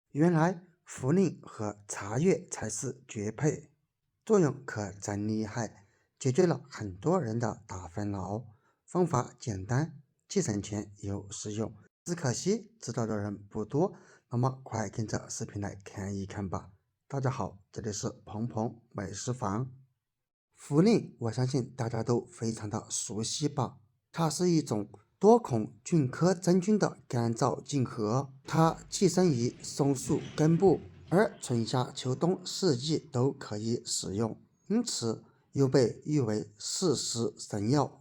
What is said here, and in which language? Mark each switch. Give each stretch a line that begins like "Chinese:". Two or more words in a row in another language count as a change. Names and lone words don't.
Chinese: 原來茯苓和茶葉才是絕配，作用可真厲害，解決了很多人的大煩惱。方法簡單，既省錢又實用，只可惜知道的人不多。那麼快跟着視頻來看一看吧。大家好，這裡是鵬鵬美食坊。茯苓我相信大家都非常的熟悉吧，它是一種多孔菌科真菌的干燥竞合，它寄生于松树根部，而春夏秋冬四季都可以使用，因此又被誉为四时神药。